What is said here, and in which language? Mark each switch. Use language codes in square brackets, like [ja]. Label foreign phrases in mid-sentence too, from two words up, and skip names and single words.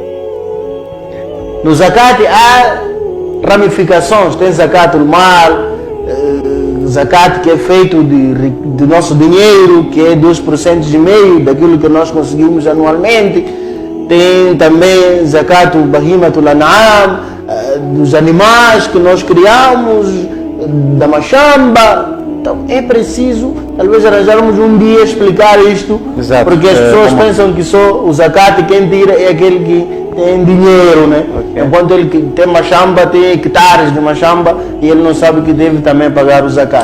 [pt] No zakat há ramificações. Tem zakat do mal, zakat que é feito de nosso dinheiro, que é 2,5% daquilo que nós conseguimos anualmente. Tem também [ar] زكاة بهيمة الأنعام, [pt] dos animais que nós criamos, da machamba. Então é preciso, talvez arranjarmos um dia explicar isto. Exato. Porque as pessoas pensam que só o zakat quem tira é aquele que tem dinheiro, né? Okay. Enquanto ele que tem machamba, tem hectares de machamba e ele não sabe que deve também pagar o zakat.